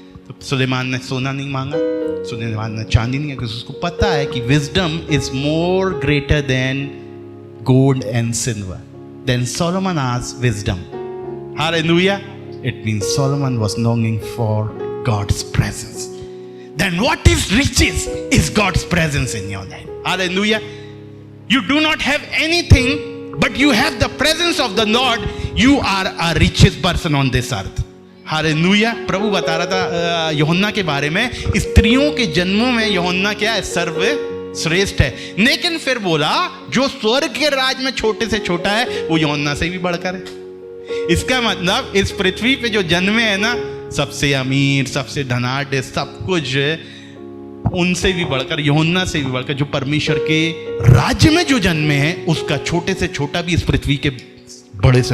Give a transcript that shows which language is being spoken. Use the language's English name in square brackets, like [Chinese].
[Hindi] तो सुलेमान ने सोना नहीं मांगा, सुलेमान ने चांदी नहीं, क्योंकि उसको पता है कि [English] Wisdom is more greater than gold and silver. Then Solomon asked wisdom. Hallelujah. It means Solomon was longing for God's presence. Then what is riches is God's presence in your life. Hallelujah. You do not have anything, but you have the presence of the Lord. You are a richest person on this earth. Hallelujah. [Hindi] प्रभु बता रहा था यूहन्ना के बारे में, स्त्रियों के जन्मों में यूहन्ना क्या है? सर्वश्रेष्ठ है। लेकिन फिर बोला जो स्वर्ग के राज में छोटे से छोटा है वो यूहन्ना से भी बढ़कर है। इसका मतलब इस पृथ्वी पे जो जन्मे है ना, सबसे अमीर, सबसे धनाढ्य, सब कुछ उनसे भी बढ़कर, यूहन्ना से भी बढ़कर, जो परमेश्वर के राज्य में जो जन्मे हैं, उसका छोटे से छोटा भी इस पृथ्वी के बड़े से।